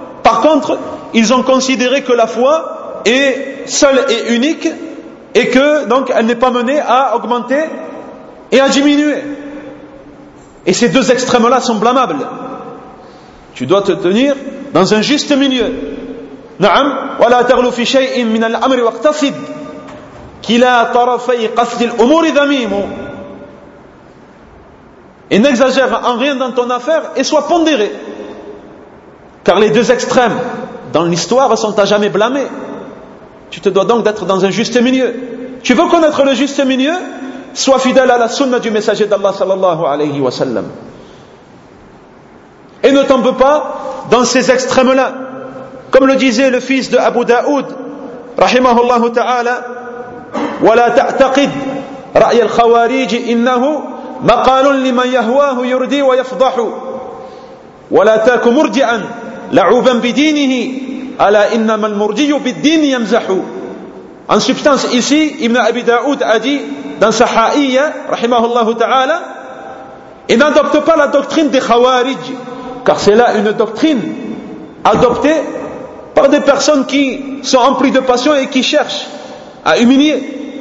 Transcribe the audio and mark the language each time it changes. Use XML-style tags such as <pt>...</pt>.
<fr>Par contre, ils ont considéré que la foi est seule et unique et que donc elle n'est pas menée à augmenter et à diminuer. Et ces deux extrêmes-là sont blâmables. Tu dois te tenir dans un juste milieu.</fr> <ar>نعم ولا تغلو في شيء من الأمر واقتصد كلا طرفي قصد الأمور ذميم.</ar> <fr>Et n'exagère en rien dans ton affaire et sois pondéré. Car les deux extrêmes dans l'histoire sont à jamais blâmés. Tu te dois donc d'être dans un juste milieu. Tu veux connaître le juste milieu? Sois fidèle à la sunna du messager d'Allah sallallahu alayhi wa sallam. Et ne tombe pas dans ces extrêmes-là. Comme le disait le fils de Abu Daoud, rahimahullah ta'ala,</fr> <ar>وَلَا تَعْتَقِدْ رَأْيَ الْخَوَارِيجِ إِنَّهُ مَقَالٌ لِمَنْ يَهْوَاهُ يُرْدِي وَيَفْضَحُ وَلَا تَكُ مُرْجِعًا لَعُوبًا بِدِينِهِ أَلَا إِنَّمَا الْمُرْجِيُ بِالدِّينِ يَمْزَحُ.</ar> <fr>En substance ici, Ibn Abi Daoud a dit dans sa Haïya, rahimahullah ta'ala, il n'adopte pas la doctrine des Khawarij, car c'est là une doctrine adoptée par des personnes qui sont emplies de passion et qui cherchent à humilier.</fr>